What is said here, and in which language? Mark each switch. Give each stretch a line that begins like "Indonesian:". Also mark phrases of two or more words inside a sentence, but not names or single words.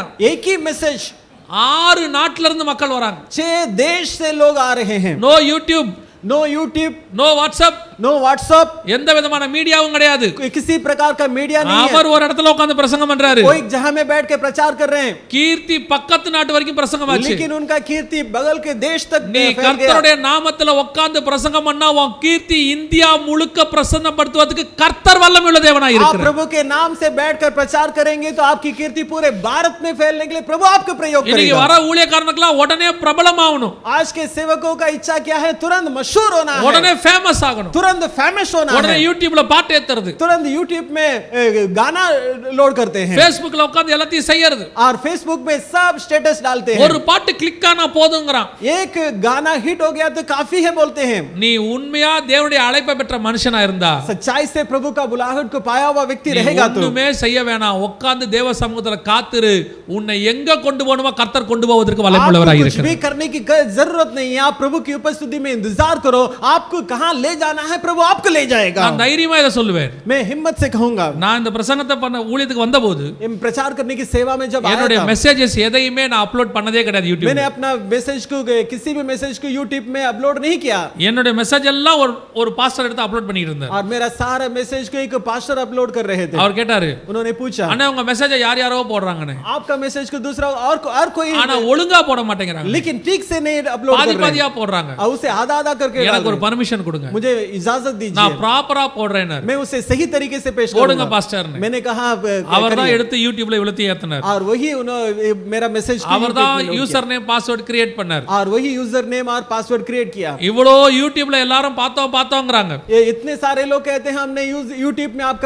Hindi: एक ही मैसेज,
Tamil: 6 நாட்டுல இருந்து மக்கள் வராங்க।
Hindi: 6 देश से लोग आ रहे हैं।
English: No YouTube, No YouTube, No WhatsApp, No WhatsApp,
Tamil: எந்த விதமான மீடியாவும் கிடையாது।
Hindi: किसी प्रकार का मीडिया नहीं है।
Tamil: அவர் ஒரு இடத்துல உட்கார்ந்து பிரசங்கம் பண்றாரு,
Hindi: वो एक जगह में बैठ के प्रचार कर रहे हैं।
Tamil: கீர்த்தி பக்கத்து நாட்டு வரைக்கும் பிரசங்கம் ஆச்சு।
Hindi: लेकिन उनका कीर्ति बगल के देश तक
Tamil: நீ
Hindi: फैल गया।
Tamil: கர்த்தருடைய நாமத்துல உட்கார்ந்து பிரசங்கம் பண்ணா உன் கீர்த்தி இந்தியா முழுக்க பிரசன்னப்படுத்துவதற்கு கர்த்தர் வல்லமையுள்ள தேவனாய்
Hindi: आप
Tamil: இருக்கிறார்।
Hindi: प्रभु के नाम से बैठकर प्रचार करेंगे तो आपकी कीर्ति पूरे भारत में फैलने के लिए प्रभु आपको प्रयोग
Tamil: இன்னைக்கு
Hindi: करेगा।
Tamil: வர ஊழியக்காரனுக்குலாம் உடனே பிரபலமாகணும்,
Hindi: आज के सेवकों का इच्छा क्या है? तुरंत मशहूर होना है,
Tamil: உடனே ஃபேமஸ் ஆகணும்,
Hindi: तुरंत फेमस होना
Tamil: உடனே
Hindi: है,
Tamil: யூடியூப்ல பாட்டு ஏத்துறது,
Hindi: तुरंत यूट्यूब में गाना लोड करते हैं,
Tamil: ஃபேஸ்புக்ல உட்கார்ந்து எல்லாத்தையும் செய்யறது,
Hindi: और फेसबुक में सब स्टेटस डालते हैं।
Tamil: ஒரு பாட்டு கிளிக் ஆனா போதுங்கறான்।
Hindi: एक गाना हिट हो गया तो काफी है बोलते हैं।
Tamil: நீ உண்மையா தேவனுடைய அழைப்பை பெற்ற மனுஷனா இருந்தா,
Hindi: सच्चाई से प्रभु का बुलाहट को पाया हुआ व्यक्ति
Tamil: நீ
Hindi: रहेगा तो
Tamil: ஒண்ணுமே செய்ய வேணாம், உட்கார்ந்து தேவ சமூகத்துல காத்துரு, உன்னை எங்க கொண்டு போகணுமோ கர்த்தர் கொண்டு போவதற்கு வல்லமையுள்ளவராய்
Hindi: कुछ
Tamil: இருக்கிறார்।
Hindi: भी करने की जरूरत नहीं है। आप प्रभु की उपस्थिति में इंतजार करो, आपको कहां ले जाना है प्रभु आपको ले जाएगा।
Tamil: நான் தைரியமா இதை சொல்லுவேன்.
Hindi: मैं हिम्मत से कहूंगा,
Tamil: நான் இந்த பிரசங்கத்தை பண்ண ஊழியத்துக்கு வந்தபோது
Hindi: प्रचार करने की सेवा में जब आया
Tamil: என்னுடைய
Hindi: था,
Tamil: மெசேजेस எதையுமே நான் அப்லோட் பண்ணதே கிடையாது யூடியூப்ல.
Hindi: मैंने अपना मैसेज को किसी भी मैसेज को यूट्यूब में अपलोड नहीं किया।
Tamil: என்னுடைய மெசேஜ் எல்லாம் ஒரு பாஸ்டர் எடுத்து அப்லோட் பண்ணிட்டு இருந்தார்.
Hindi: और मेरा सारा मैसेज को एक पास्टर अपलोड कर रहे थे।
Tamil: அவர் கேட்டாரு,
Hindi: उन्होंने पूछा,
Tamil: அண்ணா உங்க மெசேஜை யார் யாரோ போடுறாங்கன்னு,
Hindi: आपका मैसेज को दूसरा और कोई
Tamil: ஆனா ஒழுங்கா போட மாட்டேங்கறாங்க,
Hindi: लेकिन ठीक से नहीं अपलोड कर
Tamil: பாதி
Hindi: रहे
Tamil: பாதியா போடுறாங்க.
Hindi: हैं, उसे आधा आधा करके डाल
Tamil: எனக்கு ஒரு
Hindi: रहे हैं।
Tamil: பர்மிஷன் கொடுங்க,
Hindi: मुझे इजाजत दीजिए,
Tamil: நான் ப்ராப்பரா போடுறேன்னு.
Hindi: मैं उसे सही तरीके से पेश
Tamil: போடுங்க
Hindi: करूंगा।
Tamil: பாஸ்டர்னு.
Hindi: मैंने कहा
Tamil: அவர்தான் எடுத்து யூடியூப்ல இவ்வளவு ஏத்துனார்.
Hindi: और वही उन्होंने मेरा मैसेज
Tamil: அவர்தான்
English: user name password create
Tamil: பண்ணார்.
Hindi: और वही
English: user name
Hindi: और
English: password create
Hindi: किया।
Tamil: இவ்வளோ யூடியூப்ல எல்லாரும் பார்த்தோங்கறாங்க.
Hindi: ये इतने सारे लोग कहते हैं हमने यूट्यूब में आपका